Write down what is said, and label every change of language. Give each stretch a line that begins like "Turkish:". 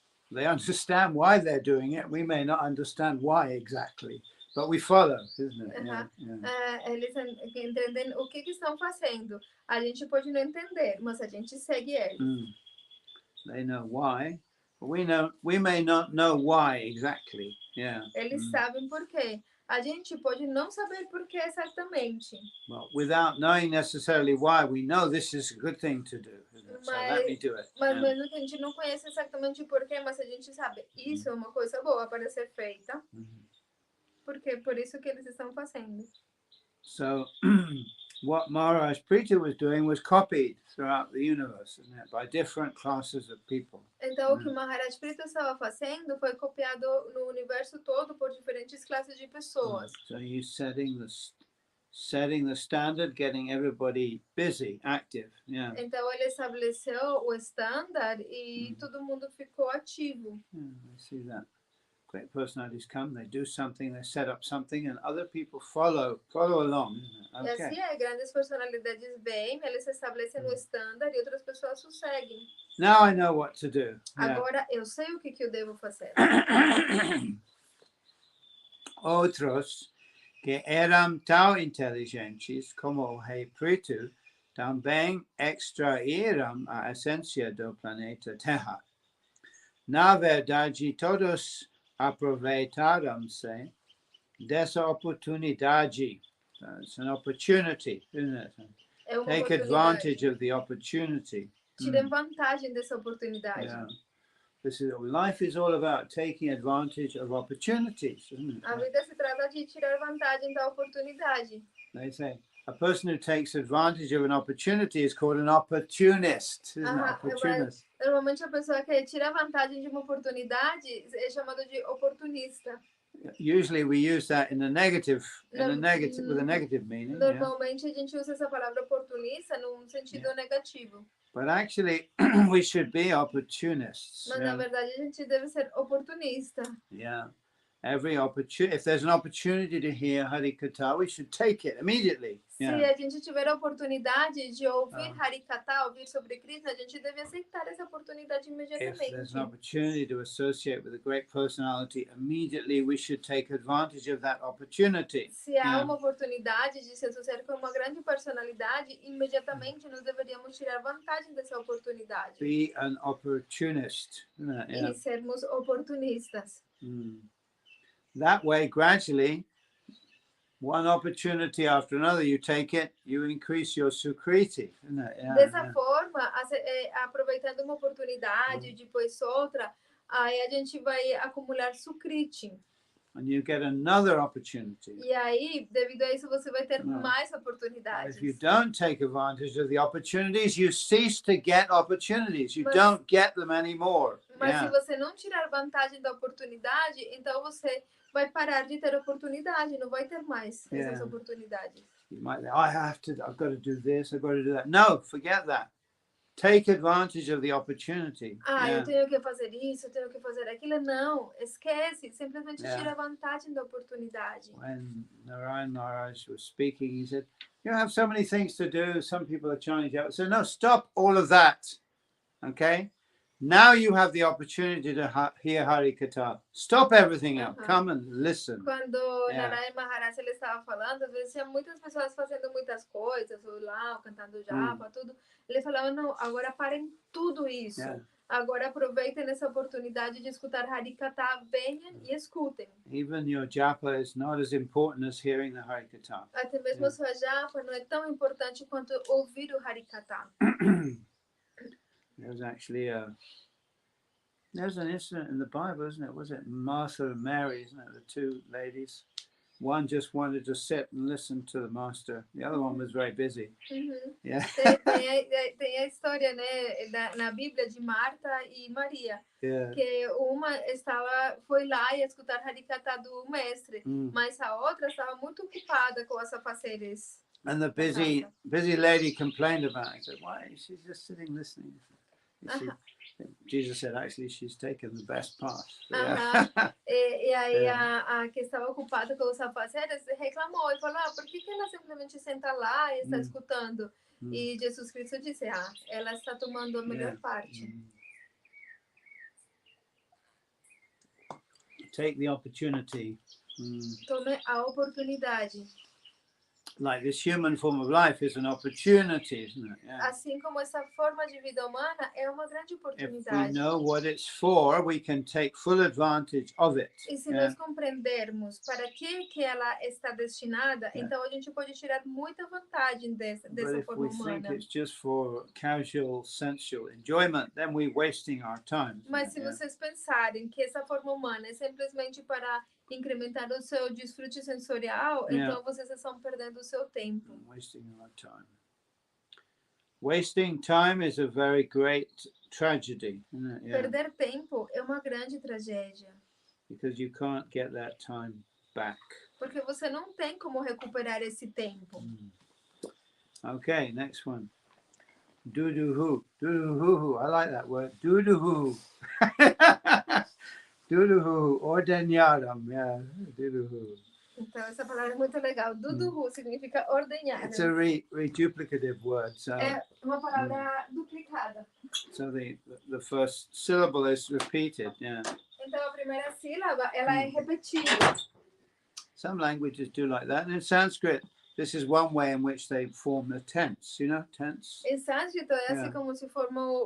English: They understand why they're doing it. We may not understand why exactly. But we follow, isn't it?
Portuguese: Eles entendem o que estão fazendo. A gente pode não entender, mas a gente segue eles.
English: They know why, but we may not know why exactly. Yeah.
Portuguese: Eles sabem por quê. A gente pode não saber por que exatamente.
English: Well, without knowing necessarily why, we know this is a good thing to do. So let me do it.
Portuguese: Mas mesmo que a gente não conhece exatamente por quê, mas a gente sabe, isso é uma coisa boa para ser feita. Porque por isso que eles estão fazendo.
English: So, what Maharaj Prithu was doing was copied throughout the universe, isn't it? By different classes of people.
Portuguese: Então, o que Maharaj Prithu estava fazendo foi copiado no universo todo por diferentes classes de pessoas.
English: So he's setting the standard, getting everybody busy, active. Yeah.
Portuguese: Então, ele estabeleceu o standard e todo mundo ficou ativo.
English: I see that. Great personalities come, they do something, they set up something, and other people follow along. Okay.
Portuguese: E assim grandes personalidades vêm, eles estabelecem o standard e outras pessoas o seguem.
English: Now I know what to do.
Portuguese: Agora eu sei o que eu devo fazer. Outros que eram tão inteligentes como o rei Prithu também extraíram a essência do planeta Terra. Na verdade, todos aproveitaram-se dessa oportunidade.
English: It's an opportunity, isn't it? Take advantage of the opportunity.
Portuguese: Tirem vantagem dessa oportunidade.
English: Yeah. Life is all about taking advantage of opportunities, isn't it?
Portuguese: A vida se trata de tirar vantagem da oportunidade.
English: They say a person who takes advantage of an opportunity is called an opportunist, isn't it? Opportunist.
Portuguese: Normalmente a pessoa que tira vantagem de uma oportunidade é chamada de oportunista.
English: usually we use that in a negative, with a negative meaning. Yeah?
Portuguese: Normalmente a gente usa essa palavra oportunista num sentido negativo.
English: But actually, we should be opportunists.
Portuguese: Mas na verdade a gente deve ser oportunista.
English: Yeah. Every opportunity, if there's an opportunity to hear Harikatha, we should take it immediately.
Portuguese: Se a gente tiver a oportunidade de ouvir Harikatha, ouvir sobre Krishna, a gente deve aceitar essa oportunidade imediatamente.
English: If there's an opportunity to associate with a great personality, immediately we should take advantage of that opportunity.
Portuguese: Se há uma oportunidade de se associar com uma grande personalidade, imediatamente nós deveríamos tirar vantagem dessa oportunidade.
English: Be an opportunist.
Portuguese: E sermos oportunistas.
English: That way, gradually, one opportunity after another, you take it, you increase your sukriti.
Portuguese: Dessa forma, aproveitando uma oportunidade, depois outra, aí a gente vai acumular sukriti.
English: And you get another opportunity.
Portuguese: E aí, devido a isso, você vai ter mais oportunidades.
English: If you don't take advantage of the opportunities, you cease to get opportunities. You don't get them anymore.
Portuguese: Mas se você não tirar vantagem da oportunidade, então você vai parar de ter oportunidade, não vai ter mais essas oportunidades.
English: You might say, I've got to do this, I've got to do that. No, forget that. Take advantage of the opportunity.
Portuguese: Eu tenho que fazer isso, eu tenho que fazer aquilo. Não, esquece. Simplesmente tira vantagem da oportunidade.
English: When Narayan Maharaj was speaking, he said, you have so many things to do. Some people are trying to... So no, stop all of that. Okay? Now you have the opportunity to hear Harikatha. Stop everything else. Come and listen.
Portuguese: Quando Narayan Maharaj ele estava falando, às vezes tinha muitas pessoas fazendo muitas coisas, ou lá, cantando japa, tudo. Ele falava, não, agora parem tudo isso. Agora aproveitem essa oportunidade de escutar Harikatha, venham e escutem.
English: Even your japa is not as important as hearing the Harikatha.
Portuguese: Até mesmo a sua japa não é tão importante quanto ouvir o Harikatha.
English: There's actually there's an incident in the Bible, isn't it? Was it Martha and Mary, isn't it? The two ladies. One just wanted to sit and listen to the master. The other one was very busy. Yeah.
Portuguese: Tem a história, né, na Bíblia de Marta e Maria. Que uma foi lá e escutar Harikatha do mestre, mas a outra estava muito ocupada com as afazeres.
English: And the busy lady complained about it. Said, "Why? She's just sitting listening." Jesus said, actually, she's taken the best part.
Portuguese: E aí a que estava ocupada com os afazeres reclamou e falou, por que ela simplesmente senta lá e está escutando? E Jesus Cristo disse, ela está tomando a melhor parte.
English: Take the opportunity.
Portuguese: Tome a oportunidade.
English: Like this human form of life is an opportunity, isn't it?
Portuguese: Assim como essa forma de vida humana é uma grande oportunidade.
English: If we know what it's for, we can take full advantage of it.
Portuguese: E se nós compreendermos para que ela está destinada, então a gente pode tirar muita vantagem dessa forma humana.
English: But if we think it's just for casual, sensual enjoyment, then we're wasting our time.
Portuguese: Mas se vocês pensarem que essa forma humana é simplesmente para incrementar o seu desfrute sensorial, então vocês estão perdendo o seu tempo.
English: Wasting our time. Wasting time is a very great tragedy, isn't it?
Portuguese: Perder tempo é uma grande tragédia.
English: Because you can't get that time back.
Portuguese: Porque você não tem como recuperar esse tempo.
English: Okay, next one. Do-do-hoo. Do-do-hoo-hoo. I like that word.
Sanskrit: Do-do-hoo. Do-do-hoo. Ordenharam. Yeah, do-do-hoo.
Portuguese: Então, essa palavra é muito legal. Do-do-hoo significa ordenhar.
English: It's a reduplicative word. So,
Portuguese: é uma palavra duplicada.
English: So the first syllable is repeated. Yeah.
Portuguese: Então, a primeira sílaba, ela é repetida.
English: Some languages do like that. And in Sanskrit, this is one way in which they form the tense, you know, tense.
Portuguese: Em sânscrito é assim como se forma